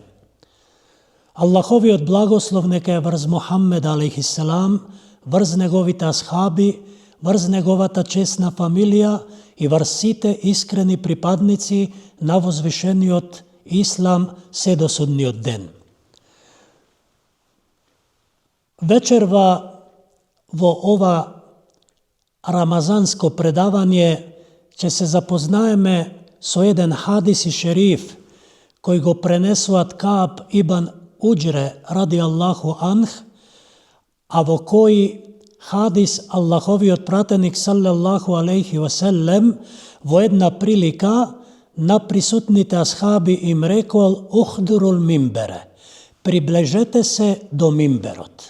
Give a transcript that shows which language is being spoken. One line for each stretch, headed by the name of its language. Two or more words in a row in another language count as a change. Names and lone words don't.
Macedonian: Аллаховиот благослов нека е врз Мухаммед алейхиселам, врз неговите асхаби, врз неговата чесна фамилија и врз сите искрени припадници на возвишениот Ислам се до судниот ден. Вечерва во ова рамазанско предавање ќе се запознаеме со еден хадис и шериф кој го пренесуваат Кааб ибн Уџре
Arabic: رضي الله عنه,
Macedonian: а во кој хадис Аллаховиот пратеник
Arabic: صلى الله عليه وسلم
Macedonian: во една прилика на присутните асхаби им рекол
Arabic: احضروا المنبر,
Macedonian: приближете се до мимберот.